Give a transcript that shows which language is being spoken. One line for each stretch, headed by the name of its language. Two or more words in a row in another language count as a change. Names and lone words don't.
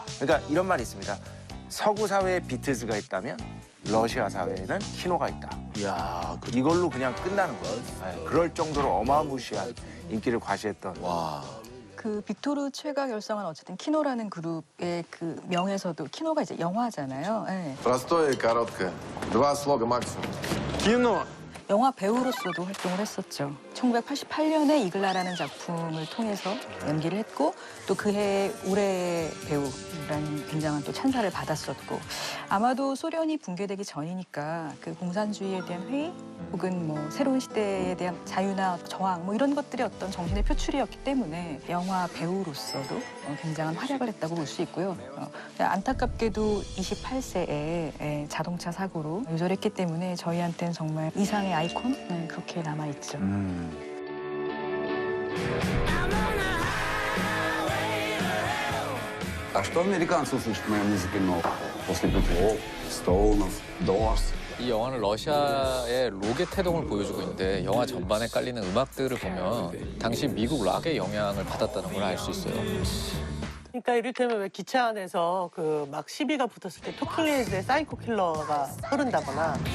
Korean: 그러니까 이런 말이 있습니다. 서구 사회에 비틀즈가 있다면 러시아 사회에는 키노가 있다. 이야, 이걸로 그냥 끝나는 거예요. 네, 그럴 정도로 어마무시한 인기를 과시했던. 와. 그 빅토르 최가 결성한 어쨌든 키노라는 그룹의 그 명에서도 키노가 이제 영화잖아요. 네.
Russian: Простое и короткое. 2 слога максимум.
Korean: 키노. 영화 배우로서도 활동을 했었죠. 1988년에 이글라라는 작품을 통해서 연기를 했고 또 그해 올해의 배우라는 굉장한 또 찬사를 받았었고 아마도 소련이 붕괴되기 전이니까 그 공산주의에 대한 회의 혹은 뭐 새로운 시대에 대한 자유나 저항 뭐 이런 것들의 어떤 정신의 표출이었기 때문에 영화 배우로서도 굉장한 활약을 했다고 볼 수 있고요. 안타깝게도 28세에 자동차 사고로 요절했기 때문에 저희한테는 정말 이상의 아이콘 그렇게 남아있죠.
Russian: А что американцы услышат в моем языке нового? После Битлов, Стоунов, Дорс.
Korean: 이 영화는 러시아의 록의 태동을 보여주고 있는데 영화 전반에 깔리는 음악들을 보면 당시 미국 락의 영향을 받았다는 걸 알 수 있어요. 그러니까 이를테면 왜 기차 안에서 그 막 시비가 붙었을 때 토킹헤즈의 사이코 킬러가 흐른다거나